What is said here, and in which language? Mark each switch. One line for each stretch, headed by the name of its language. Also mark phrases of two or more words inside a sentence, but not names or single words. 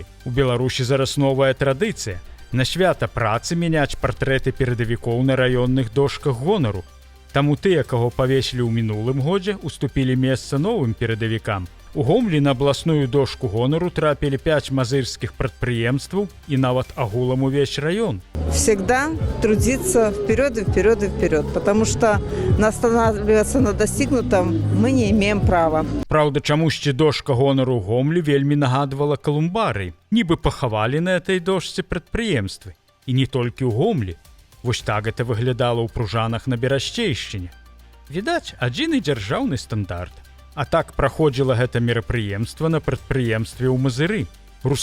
Belarusian: У Беларусі зараз новая традыцыя. На свята працы мяняць партрэты перадавікоў на раённых дошках гонару. Таму тыя, каго павесілі ў мінулым годзе, уступілі месца новым перадавікам. У Гомлі на абласную дошку гонару трапілі 5 мазырскіх прадпрыемстваў і нават агулам увесь раён.
Russian: Всегда трудиться вперед и вперед и вперед, потому что останавливаться на достигнутом мы не имеем права.
Belarusian: Праўда, чамусьці дошка гонару ў Гомлі вельмі нагадвала калумбарый. Нібы пахавалі на этой дошцы прадпрыемствы. І не толькі ў Гомлі. Вось так гэта выглядала ў Пружанах на Берасцейшчыне. Відаць, адзіны дзяржаўны стандарт. А так праходзіла гэта мерапрыемства на прадпрыемстве ў Мазыры.